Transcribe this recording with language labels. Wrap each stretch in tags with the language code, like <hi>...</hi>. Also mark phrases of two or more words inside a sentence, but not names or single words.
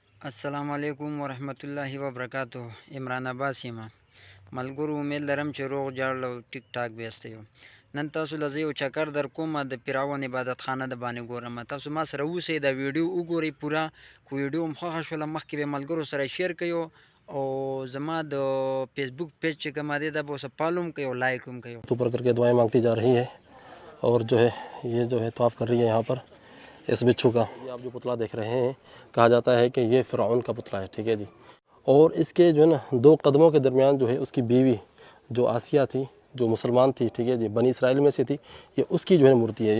<ar>السلام عليكم ورحمة الله وبركاته.</ar> <ps>इमरान अब्बास یم ملګرو امید لرم چې روغ جوړ او ټیک ټاک بیاست یو. نن تاسو له زه یو چکر در کوم د فرعون عبادت خانه د باندې ګورم. تاسو ما سره اوسئ، دا ویډیو وګورئ پوره. کو ویډیو هم خوښه شوله مخکې به ملګرو سره شیر کړئ او زما د فیسبوک پیج چې کوم دی دا به اوسه فالو هم کړئ او لایک هم کړئ.</ps> <ur>اوپر کر کے دعائیں مانگتی جا رہی ہے اور یہ جو ہے طواف کر رہی ہے یہاں پر اس بچھو کا. یہ آپ جو پتلا دیکھ رہے ہیں کہا جاتا ہے کہ یہ فرعون کا پتلا ہے، ٹھیک ہے جی. اور اس کے جو ہے نا 2 قدموں کے درمیان جو ہے اس کی بیوی جو آسیہ تھی، جو مسلمان تھی، ٹھیک ہے جی، بنی اسرائیل میں سے تھی، یہ اس کی جو ہے مورتی ہے.</ur>